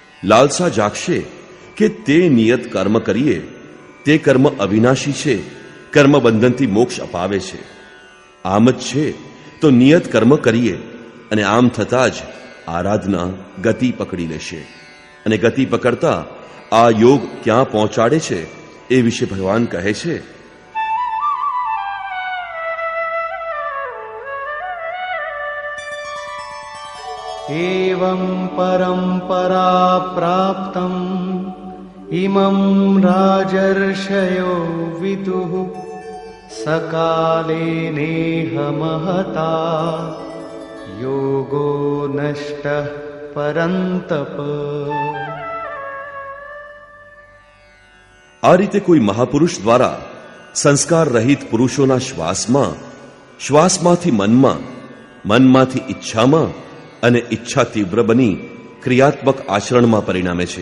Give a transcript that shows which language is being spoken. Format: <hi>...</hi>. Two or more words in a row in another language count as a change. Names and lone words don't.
<gu>લાલસા જાગશે કે તે નિયત કર્મ કરીએ તે કર્મ અવિનાશી છે, કર્મ બંધનથી મોક્ષ અપાવે છે. આમ જ છે તો નિયત કર્મ કરીએ, અને આમ થતાં જ આરાધના ગતિ પકડી લેશે. અને ગતિ પકડતા આ યોગ ક્યાં પહોંચાડે છે એ વિશે ભગવાન કહે છે,</gu> <sa>एवं परम्परा प्राप्तम् इमं राजर्षयो विदुः सकाले नेह महता योगो नष्टः परन्तप.</sa> <gu>આ રીતે કોઈ મહાપુરુષ દ્વારા સંસ્કાર રહિત પુરુષોના શ્વાસમાં, શ્વાસમાંથી મનમાં, મનમાંથી ઈચ્છામાં અને ઈચ્છા તીવ્ર બની ક્રિયાત્મક આચરણમાં પરિણામે છે.</gu>